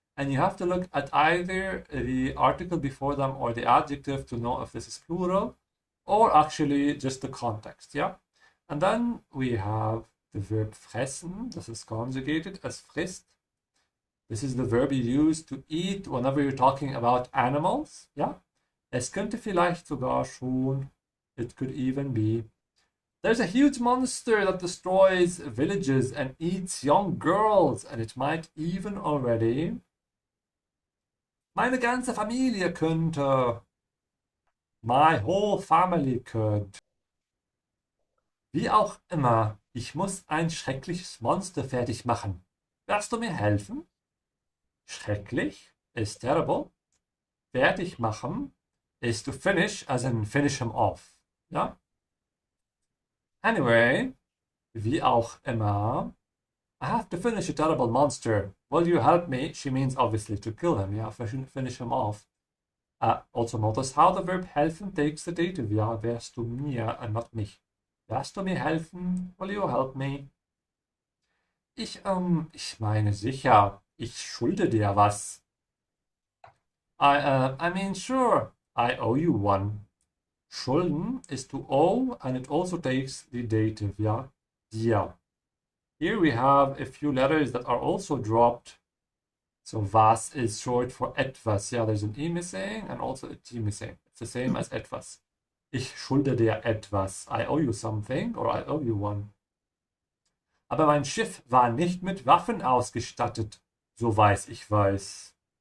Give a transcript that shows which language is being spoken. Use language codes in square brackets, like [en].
[en] And you have to look at either the article before them or the adjective to know if this is plural or actually just the context, yeah? And then we have the verb fressen. This is conjugated as frisst. This is the verb you use to eat whenever you're talking about animals, yeah? [de] Es könnte vielleicht sogar schon, [en] it could even be. There's a huge monster that destroys villages and eats young girls, and it might even already... [de] Meine ganze Familie könnte. [en] My whole family could. [de] Wie auch immer, ich muss ein schreckliches Monster fertig machen. Wirst du mir helfen? Schrecklich [en] is terrible. Fertig machen is to finish, as in finish him off. Ja? Anyway, [de] wie auch immer, [en] I have to finish a terrible monster. Will you help me? She means obviously to kill him. Yeah, finish him off. Also notice how the verb helfen takes the dative. [de] Ja, wärst du mir [en] and not [de] mich. Wärst du mir helfen? [en] Will you help me? [de] Ich meine sicher. Ich schulde dir was. [en] I mean sure. I owe you one. Schulden is to owe and it also takes the dative. Ja, dir. Here we have a few letters that are also dropped. So was is short for etwas. Yeah, there's an E missing and also a T missing. It's the same as etwas. [de] Ich schulde dir etwas. [en] I owe you something or I owe you one. [de] Aber mein Schiff war nicht mit Waffen ausgestattet, soweit ich weiß.